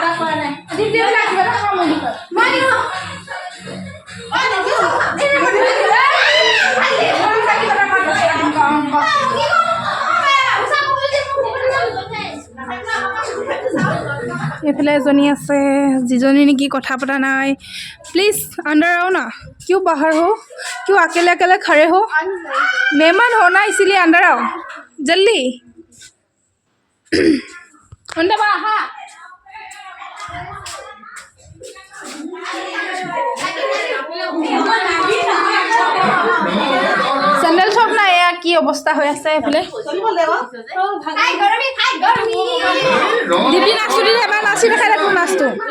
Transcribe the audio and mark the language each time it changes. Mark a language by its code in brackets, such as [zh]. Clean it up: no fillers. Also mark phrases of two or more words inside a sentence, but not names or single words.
[as] এইফালে এজনী আছে, যিজনী নেকি কথা পতা নাই। [hi] प्लीज़ अंदर आओ ना, क्यों बाहर हो, क्यों अकेले अकेले खड़े हो? मेहमान हो ना, इसीलिए अंदर आओ जल्दी। अंदर बाहा [as] চেণ্ডেল চব নাই। এয়া কি অৱস্থা হৈ আছে এইফালে। দিদি নাচটো দিলে এবাৰ নাচি দেখাই দেখোন নাচটো।